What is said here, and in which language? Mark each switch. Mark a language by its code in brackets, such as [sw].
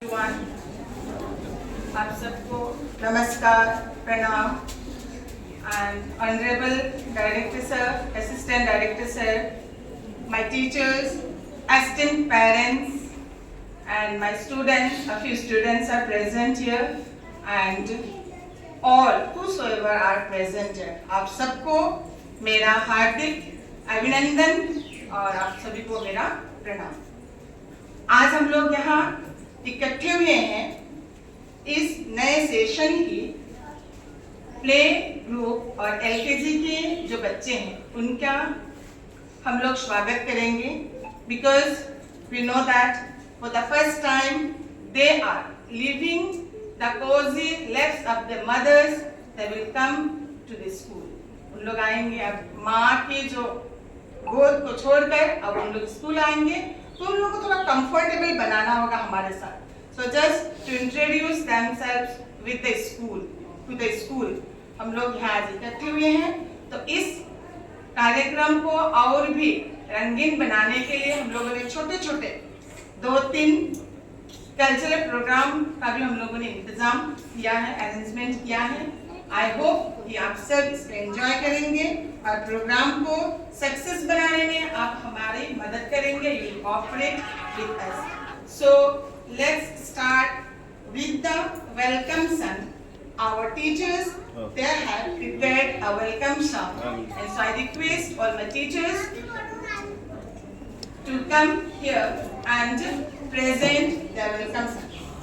[hi] आप सबको नमस्कार, प्रणाम [en] and honorable director sir, assistant director sir, my teachers, esteemed parents and my students. A few students are present here and all whosoever are present here. [hi] आप सबको मेरा हार्दिक अभिनंदन और आप सभी को मेरा प्रणाम। आज हम लोग यहाँ इकट्ठे हुए हैं इस नए सेशन की प्ले ग्रुप और एलकेजी के जो बच्चे हैं उनका हम लोग स्वागत करेंगे [en] Because we know that for the first time they are living the cozy left of the mothers they will come to the school. [hi] उन लोग आएंगे अब माँ के जो गोद को छोड़कर अब उन लोग स्कूल आएंगे तो उन लोगों को थोड़ा कंफर्टेबल बनाना होगा हमारे साथ। [en] So just to introduce themselves with the school, to the school, [hi] हम लोग यहाँ इकट्ठे हुए हैं। तो इस कार्यक्रम को और भी रंगीन बनाने के लिए हम लोगों ने छोटे छोटे 2-3 कल्चरल प्रोग्राम का भी हम लोगों ने इंतजाम किया है, अरेंजमेंट किया है। [en] I hope [hi] कि आप सब इसको एंजॉय करेंगे और प्रोग्राम को सक्सेस बनाने में आप हमारी मदद करेंगे। [en] You will cooperate with us. So let's start with the welcome song. Our teachers, they have prepared a welcome song, and so I request all my teachers to come here and present their welcome song.